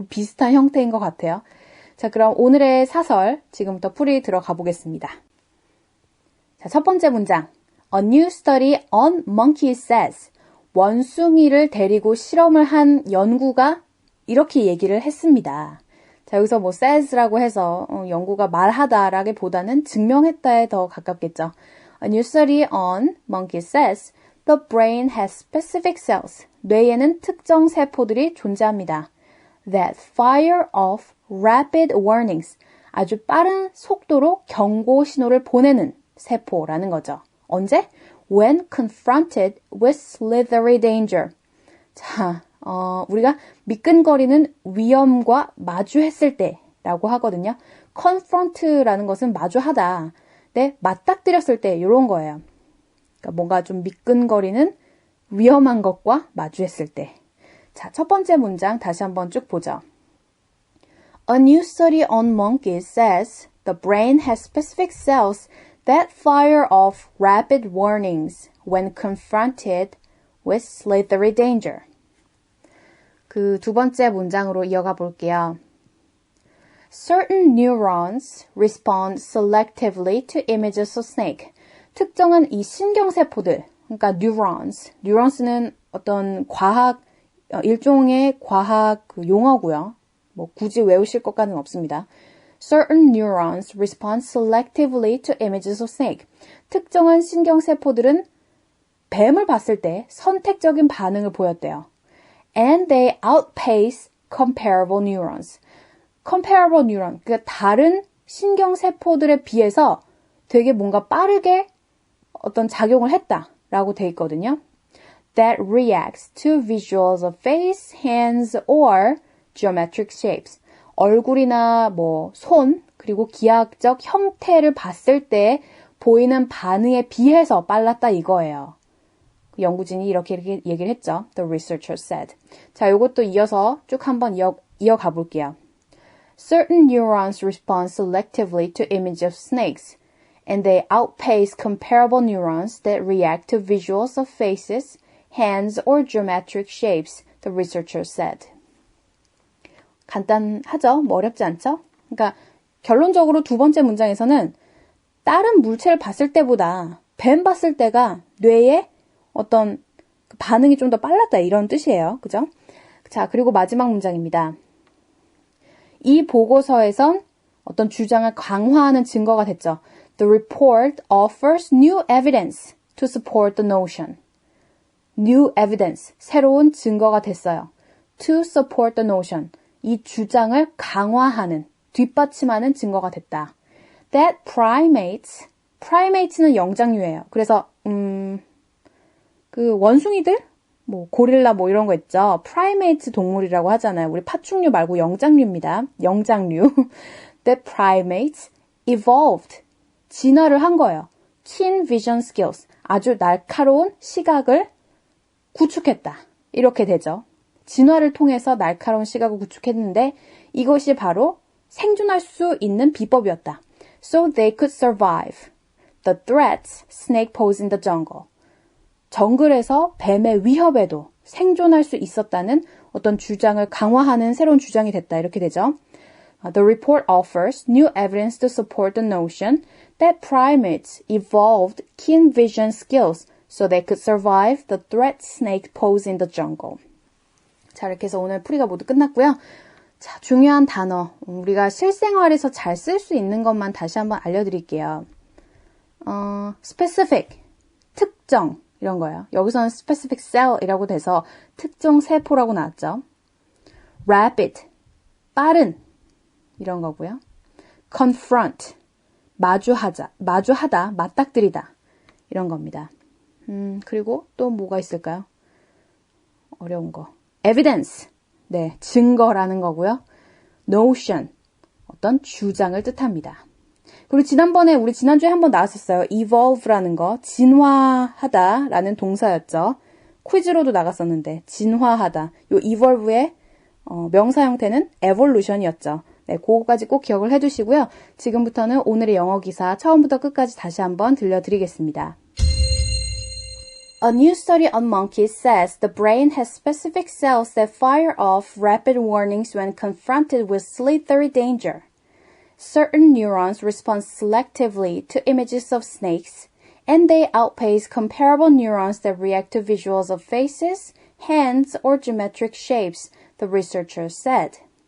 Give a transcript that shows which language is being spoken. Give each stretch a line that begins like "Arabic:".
Korean: 비슷한 형태인 것 같아요. 자, 그럼 오늘의 사설 지금부터 풀이 들어가 보겠습니다. 자, 첫 번째 문장.
English: A new study on monkeys says
Korean: 원숭이를 데리고 실험을 한 연구가 이렇게 얘기를 했습니다. 자, 여기서 says라고 해서 연구가 말하다라기보다는 증명했다에 더 가깝겠죠.
English: A new study on monkeys says the brain has specific cells.
Korean: 뇌에는 특정 세포들이 존재합니다.
English: that fire off rapid warnings.
Korean: 아주 빠른 속도로 경고 신호를 보내는 세포라는 거죠. 언제?
English: When confronted with slithery danger.
Korean: 자, 우리가 미끈거리는 위험과 마주했을 때라고 하거든요. confront라는 것은 마주하다. 네, 맞닥뜨렸을 때 이런 거예요. 그러니까 뭔가 좀 미끈거리는 위험한 것과 마주했을 때. 자, 첫 번째 문장 다시 한번 쭉 보죠.
English: A new study on monkeys says the brain has specific cells that fire off rapid warnings when confronted with slithery danger.
Korean: 그 두 번째 문장으로 이어가 볼게요.
English: Certain neurons respond selectively to images of snake.
Korean: 특정한 이 신경세포들, 그러니까 neurons는 어떤 일종의 과학 용어고요. 뭐 굳이 외우실 것까지는 없습니다.
English: Certain neurons respond selectively to images of snake.
Korean: 특정한 신경세포들은 뱀을 봤을 때 선택적인 반응을 보였대요.
English: And they outpace comparable neurons.
Korean: comparable neuron, 그러니까 다른 신경세포들에 비해서 되게 뭔가 빠르게 어떤 작용을 했다라고 돼 있거든요.
English: That reacts to visuals of face, hands, or geometric shapes.
Korean: 얼굴이나 뭐 손, 그리고 기하학적 형태를 봤을 때 보이는 반응에 비해서 빨랐다 이거예요. 연구진이 이렇게 얘기를 했죠.
English: The researcher said.
Korean: 자, 이것도 이어서 쭉 한번 이어가 볼게요.
English: Certain neurons respond selectively to images of snakes, and they outpace comparable neurons that react to visuals of faces, hands, or geometric shapes, the researcher said.
Korean: 간단하죠? 뭐 어렵지 않죠? 그러니까 결론적으로 두 번째 문장에서는 다른 물체를 봤을 때보다 뱀 봤을 때가 뇌에 어떤 반응이 좀 더 빨랐다 이런 뜻이에요. 그죠? 자, 그리고 마지막 문장입니다. 이 보고서에선 어떤 주장을 강화하는 증거가 됐죠.
English: The report offers new evidence to support the notion.
Korean: New evidence, 새로운 증거가 됐어요.
English: To support the notion,
Korean: 이 주장을 강화하는, 뒷받침하는 증거가 됐다. That primates는 영장류예요. 그래서 그 원숭이들, 뭐 고릴라 뭐 이런 거 있죠. 프라이메이트 동물이라고 하잖아요. 우리 파충류 말고 영장류입니다. 영장류.
English: That primates evolved,
Korean: 진화를 한 거예요.
English: Keen vision skills,
Korean: 아주 날카로운 시각을 구축했다. 이렇게 되죠. 진화를 통해서 날카로운 시각을 구축했는데 이것이 바로 생존할 수 있는 비법이었다.
English: So they could survive the threats snake posed in the jungle.
Korean: 정글에서 뱀의 위협에도 생존할 수 있었다는 어떤 주장을 강화하는 새로운 주장이 됐다. 이렇게 되죠.
English: The report offers new evidence to support the notion that primates evolved keen vision skills so they could survive the threat snake posed in the jungle.
Korean: 자, 이렇게 해서 오늘 풀이가 모두 끝났고요. 자, 중요한 단어, 우리가 실생활에서 잘 쓸 수 있는 것만 다시 한번 알려드릴게요. specific, 특정, 이런 거예요. 여기서는 specific cell이라고 돼서 특정 세포라고 나왔죠. rapid, 빠른, 이런 거고요. confront, 마주하다, 맞닥뜨리다, 이런 겁니다. 그리고 또 뭐가 있을까요? 어려운 거. evidence, 네, 증거라는 거고요. notion, 어떤 주장을 뜻합니다. 그리고 우리 지난주에 한번 나왔었어요. evolve라는 거, 진화하다라는 동사였죠. 퀴즈로도 나갔었는데, 진화하다. 요 evolve의 명사 형태는 evolution이었죠. 네, 그거까지 꼭 기억을 해두시고요. 지금부터는 오늘의 영어 기사 처음부터 끝까지 다시 한번 들려드리겠습니다.
English: A new study on monkeys says the brain has specific cells that fire off rapid warnings when confronted with slithery danger. Certain neurons respond selectively to images of snakes, and they outpace comparable neurons that react to visuals of faces, hands, or geometric shapes, the researchers said.